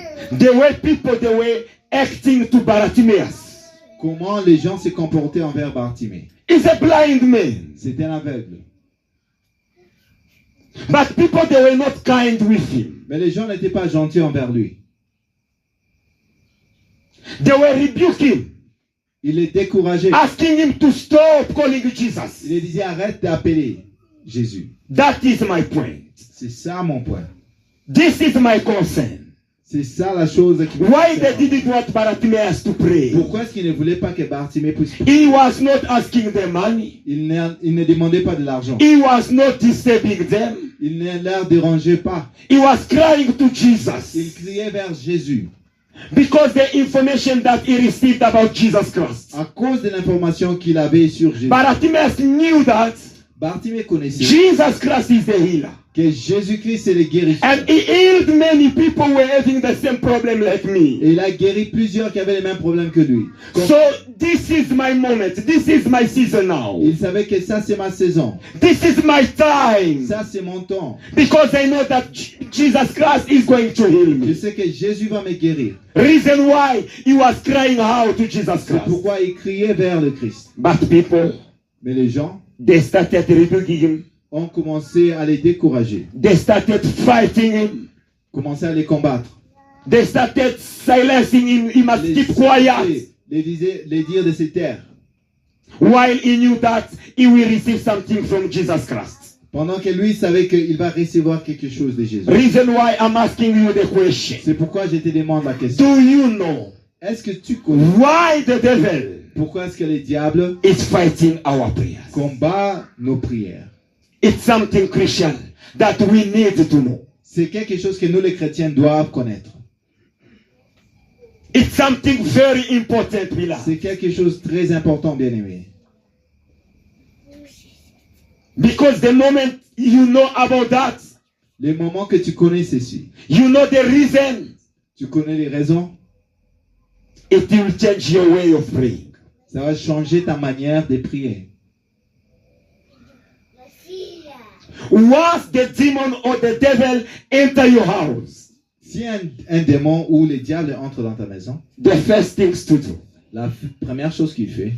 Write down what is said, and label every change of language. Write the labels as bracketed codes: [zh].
[en] the way people they were acting to Bartimaeus. [fr] comment les gens se comportaient envers Bartimée. [en] He's a blind man, [fr] C'était un aveugle. [en] but people they were not kind with him. [fr] Mais les gens n'étaient pas gentils envers lui. [en] They were rebuking, [fr] Il les décourageait. [en] asking him to stop calling [fr] Il [en] Jesus. [fr] les disait, arrête d'appeler Jésus. [en] That is my point. [fr] C'est ça mon point. [en] This is my concern. [fr] C'est ça la chose qui me [en] Why they [fr] concerne. [en] didn't want Bartimaeus to pray? [fr] Pourquoi est-ce qu'il ne voulait pas que Bartimée puisse prier? [en] He was not asking them money. [fr] Il ne demandait pas de l'argent. [en] He was not disturbing them. [fr] Il ne leur dérangeait pas. [en] He was crying to [fr] Il [en] Jesus [fr] criait vers Jésus. [en] because the information that he received about Jesus Christ. [fr] À cause de l'information qu'il avait sur Jésus. [en] Bartimaeus knew that [fr] Bartimée connaissait [en] Jesus Christ is the healer. [fr] que Jésus-Christ est le guérisseur. [en] And he healed many people who were having the same problem like me. [fr] Et il a guéri plusieurs qui avaient les mêmes problèmes que lui. [en] So this is my moment. This is my season now. [fr] Il savait que ça c'est ma saison. [en] This is my time. [fr] Ça c'est mon temps. [en] Because I know that Jesus Christ is going to heal [fr] Je [en] me. [fr] sais que Jésus va me guérir. [en] Reason why he was crying out to Jesus [fr] C'est [en] Christ. [fr] pourquoi il criait vers le Christ. [en] But people, [fr] Mais les gens [en] they started rebuking him. [fr] ont commencé à les décourager, [en] They started fighting him. [fr] commencé à les combattre, [en] They started silencing him. He must [fr] les [en] keep quiet. [fr] les dire de se taire. [en] While he knew that he will receive something from Jesus Christ. [fr] Pendant que lui savait qu'il va recevoir quelque chose de Jésus. [en] Reason why I'm asking you the question. [fr] C'est pourquoi je te demande la question. [en] Do you know [fr] Est-ce que tu connais [en] why the devil [fr] pourquoi est-ce que le diable [en] is fighting our prayers? [fr] combat nos prières? [en] It's something crucial that we need to know. [fr] C'est quelque chose que nous les chrétiens doivent connaître. [en] It's something very important, beloved. [fr] C'est quelque chose de très important, bien-aimé. [en] Because the moment you know about that, [fr] Les moments que tu connais ceci, [en] you know the reason, [fr] tu connais les raisons, [en] it will change your way of praying. [fr] ça va changer ta manière de prier. [en] Once the demon or the devil enter your house, [fr] Si un démon ou le diable entre dans ta maison, [en] the first things to do [fr] la première chose qu'il fait,